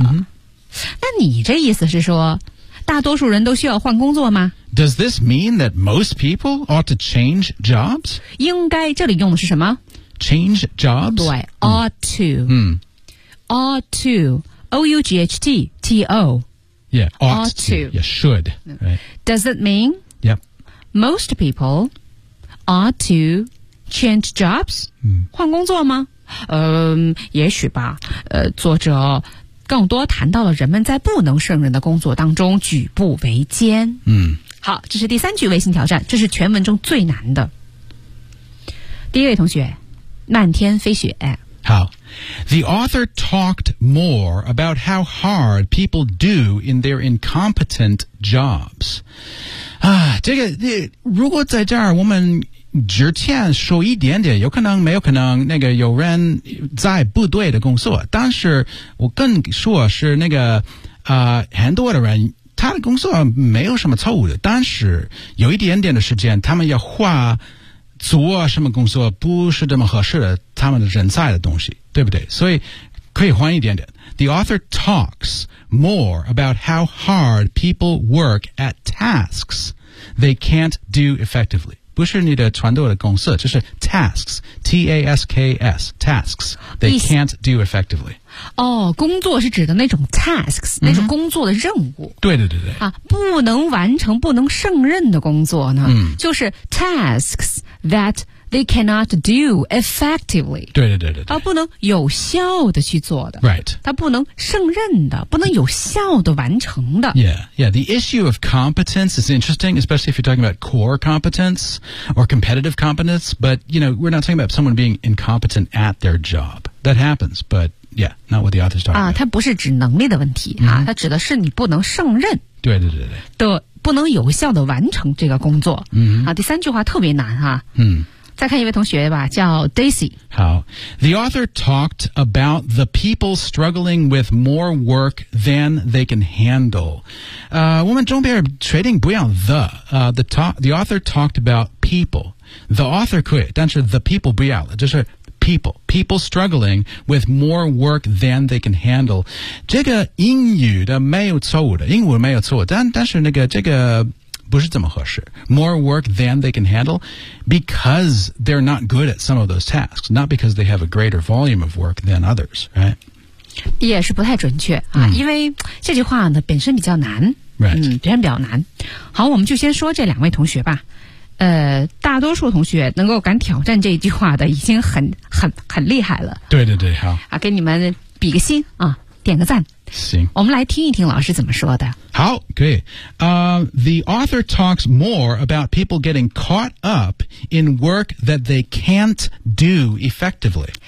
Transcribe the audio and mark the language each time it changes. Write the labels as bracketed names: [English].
[English] Mm-hmm. [Chinese] 那你这意思是说大多数人都需要换工作吗 [English] Does this mean that most people ought to change jobs? [Chinese] 应该这里用的是什么 [English] Change jobs? [Chinese] 对 [English] ,ought to.、 Mm. Ought to. O-U-G-H-T-T-O. Yeah, ought to. Yeah, should.、Right. Does it mean... Most people ought to change jobs?、 [Chinese] 嗯、换工作吗、也许吧、作者更多谈到了人们在不能胜任的工作当中举步维艰、嗯、好这是第三句微信挑战这是全文中最难的第一位同学漫天飞雪好 [English] The author talked more about how hard people do in their incompetent jobs. [Chinese] 啊，这个这如果在这儿我们之前说一点点，有可能没有可能，那个有人在不对的工作，但是我更说是那个很多的人他的工作没有什么错误的，但是有一点点的时间，他们要画做什么工作不是这么合适的，他们人才的东西，对不对？所以可以换一点点。 [English] The author talks more about how hard people work at tasks they can't do effectively. [Chinese] 不是你的传统的公式，就是 tasks, T-A-S-K-S, [English] tasks they can't do effectively. [Chinese] 哦，工作是指的那种 tasks,、嗯、那种工作的任务。对对对对。啊，不能完成、不能胜任的工作呢，嗯、就是 [English] tasks that. They cannot do effectively. [Chinese] 对对对对对。他不能有效的去做的。 [English] Right. [Chinese] 他不能胜任的不能有效的完成的。 [English] Yeah, yeah. The issue of competence is interesting, especially if you're talking about core competence or competitive competence. But, you know, we're not talking about someone being incompetent at their job. That happens, but yeah, not what the author's talking about. [Chinese] 他不是指能力的问题、 [English] mm-hmm. [Chinese] 啊、他指的是你不能胜任。对对对对。的不能有效的完成这个工作。 [English] 嗯、mm-hmm. [Chinese] 啊。第三句话特别难啊。嗯。再看一位同学吧，叫 Daisy。好 [English] ，The author talked about the people struggling with more work than they can handle。 [Chinese] 我们中边确定不要 [English] the author talked about people。 The author [Chinese] 可以，但是 [English] the people [Chinese] 不要了，就是 people。 [English] People struggling with more work than they can handle。 [Chinese] 这个英语的没有错误的，英文没有错，但是那个这个。不是这么合适 [English] more work than they can handle because they're not good at some of those tasks not because they have a greater volume of work than others right [Chinese] 也是不太准确、啊 mm. 因为这句话呢本身比较难、 [English] right. [Chinese] 嗯、本身比较难好我们就先说这两位同学吧大多数同学能够敢挑战这句话的已经很厉害了对对对好、啊、给你们比个心啊点个赞行我们来听一听老师怎么说的好可以、 [English] The author talks more about people getting caught up in work that they can't do effectively